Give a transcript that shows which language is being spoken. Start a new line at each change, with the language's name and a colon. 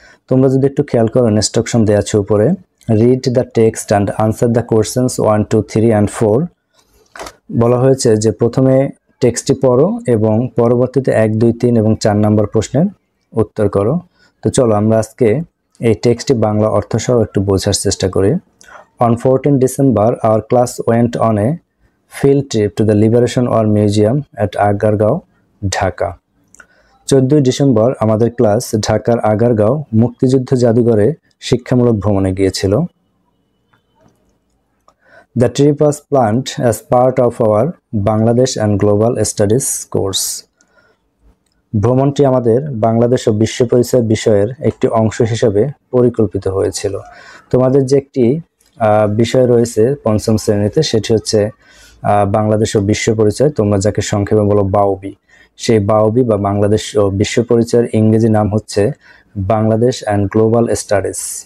Bangla: তোমরা যদি একটু খেয়াল করো, ইনস্ট্রাকশন দেওয়া আছে উপরে,
English: Read the text and answer the questions 1, 2, 3 and 4।
Bangla: বলা হয়েছে যে প্রথমে টেক্সটটি পড়ো এবং পরবর্তীতে 1, 2, 3 এবং 4 নম্বর প্রশ্নের উত্তর করো। তো চলো আমরা আজকে এই টেক্সটটি বাংলা অর্থসহ একটু বোঝার চেষ্টা করি।
English: On 14 December, our class went on a field trip to the Liberation War Museum at Agargaon, Dhaka.
Bangla: 14 December আমাদের ক্লাস ঢাকার আগারগাঁও মুক্তিযুদ্ধ জাদুঘরে শিক্ষামূলক ভ্রমণে গিয়েছিল।
English: The trip was planned as part of our Bangladesh and Global Studies course.
Bangla: ভ্রমণটি আমাদের বাংলাদেশ ও বিশ্ব পরিচয় বিষয়ের একটি অংশ হিসেবে পরিকল্পিত হয়েছিল। তোমাদের যে একটি বিষয় রয়েছে পঞ্চম শ্রেণীতে, সেটি হচ্ছে বাংলাদেশ ও বিশ্ব পরিচয়, তোমরা যাকে সংক্ষেপে বলো বাউবি। সেই বাউবি বা বাংলাদেশ ও বিশ্ব পরিচয়ের ইংরেজি নাম হচ্ছে বাংলাদেশ অ্যান্ড গ্লোবাল স্টাডিজ।